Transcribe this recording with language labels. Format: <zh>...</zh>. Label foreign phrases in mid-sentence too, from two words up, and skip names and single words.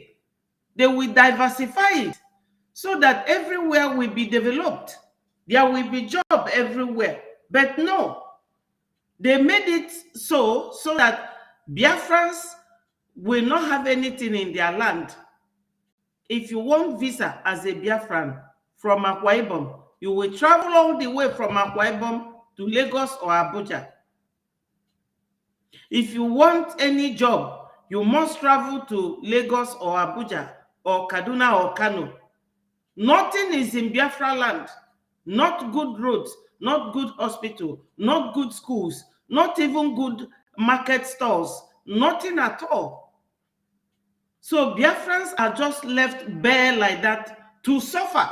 <en>They will diversify it so that everywhere will be developed. There will be job everywhere. But no, they made it so that Biafrans will not have anything in their land. If you want visa as a Biafran from Akwa Ibom, you will travel all the way from Akwa Ibom to Lagos or Abuja. If you want any job, you must travel to Lagos or Abuja or Kaduna or Kano. Nothing is in Biafra land. Not good roads, not good hospital, not good schools, not even good market stores, nothing at all. So Biafrans are just left bare like that to suffer.</en>